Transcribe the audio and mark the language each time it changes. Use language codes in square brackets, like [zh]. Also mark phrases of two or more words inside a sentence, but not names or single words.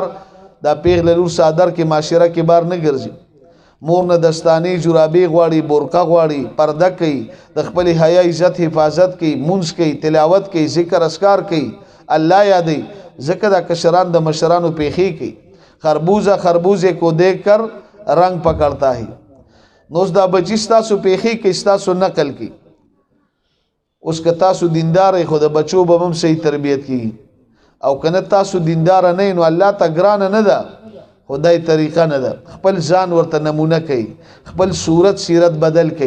[ps] دا پیغله لور صادر کې معاشره کې بار نه ګرځي. مور نه دستانی جرابې غواړي، برقه غواړي، پرده کوي، د خپل حیا عزت حفاظت کوي، مونځ کوي، تلاوت کوي، ذکر اذکار کوي، الله یادوي. ذکر دا کشران د مشرانو پیخې کوي. [ur] خربوزه کو دیکھ کر رنگ پکڑتا ہے. [ps] نوز دا بچی ستاسو پیخې کوي، ستاسو نقل کوي. اوس که تاسو دیندار خو د بچو به هم صحیح تربیت کیږي، او کنه تاسو دیندار نه نو الله ته ګران نه ده، خدای طریقه نه ده. خپل ځان ورته نمونه کوي، خپل صورت سیرت بدل کوي.